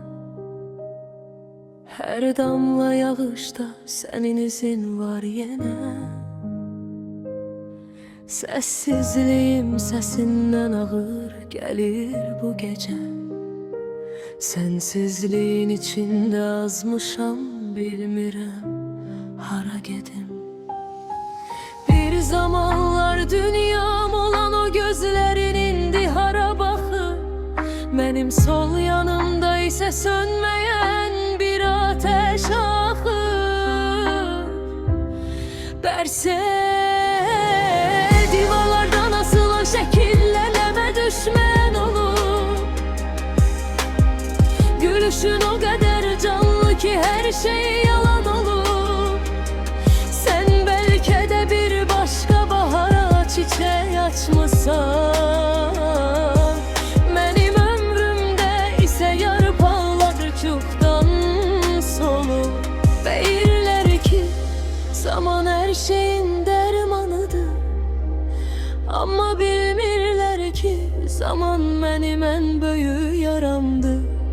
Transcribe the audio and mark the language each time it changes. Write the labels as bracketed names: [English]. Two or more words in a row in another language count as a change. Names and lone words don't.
[Turkish] Her damla yağışta senin izin var yine. Sessizliğim sesinden ağır gelir bu gece. Sensizliğin içinde [Azerbaijani] azmışam, bilmirəm hara gedim. [Turkish] Bir zamanlar dünyam olan o gözlerin [Azerbaijani] indi hara baxır. [Turkish] Benim sol yanımda ise sönmeyen bir ateş axır. Berse divarlardan asılan şekilleneme düşmen olur. Gülüşün o kadar canlı ki her şey yalan olur. Sen belki de bir başka bahara çiçeği açmışsan, benim ömrümde ise [Azerbaijani] yarpaqlar çoxdan solub. Deyirlər ki zaman her şeyin dermanıdır, amma bilmirlər ki zaman mənim ən böyük yaramdır.